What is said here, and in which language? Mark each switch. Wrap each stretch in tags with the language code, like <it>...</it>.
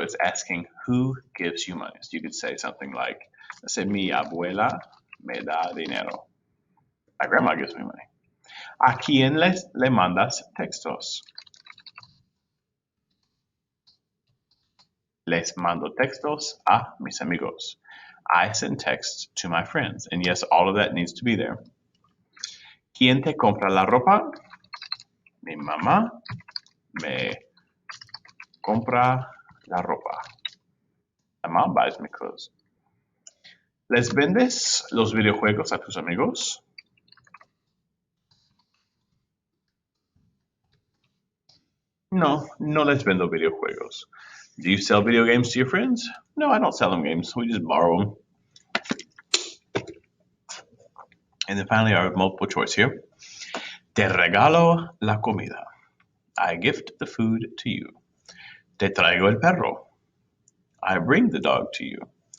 <en>Is asking who gives you money. So you could say something like, let's say,</en> <es>mi abuela me da dinero.</es> <en>My grandma gives me money.</en> <es>¿A quién le mandas textos? Les mando textos a mis amigos.</es> <en>I send texts to my friends. And yes, all of that needs to be there.</en> <es>¿Quién te compra la ropa? Mi mamá me compra la ropa.</es> <en>My mom buys me clothes.</en> <es>¿Les vendes los videojuegos a tus amigos? No, no les vendo videojuegos.</es> <en>Do you sell video games to your friends? No, I don't sell them games. We just borrow them. And then finally, our multiple choice here.</en> <es>Te regalo la comida.</es> <en>I gift the food to you.</en> <es>Te traigo el perro.</es> <en>I bring the dog to you.</en>